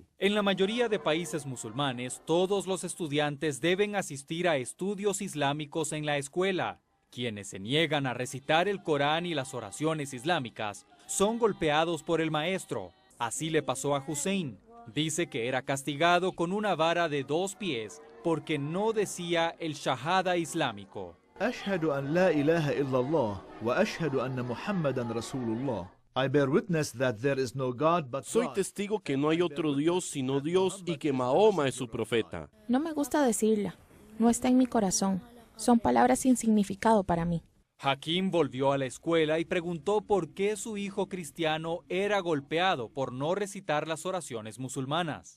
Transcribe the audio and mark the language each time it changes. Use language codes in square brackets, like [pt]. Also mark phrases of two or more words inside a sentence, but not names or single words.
[es] En la mayoría de países musulmanes, todos los estudiantes deben asistir a estudios islámicos en la escuela. Quienes se niegan a recitar el Corán y las oraciones islámicas son golpeados por el maestro. Así le pasó a Hussein. Dice que era castigado con una vara de 2 pies porque no decía el shahada islámico. [ar] أشهد أن لا إله إلا الله وأشهد أن محمدًا رسول الله. [en] I bear witness that there is no God but [es] Soy [en] God. [es] testigo que no hay otro Dios sino Dios y que Mahoma es su profeta. No me gusta decirla, no está en mi corazón. Son palabras sin significado para mí. Hakim volvió a la escuela y preguntó por qué su hijo cristiano era golpeado por no recitar las oraciones musulmanas.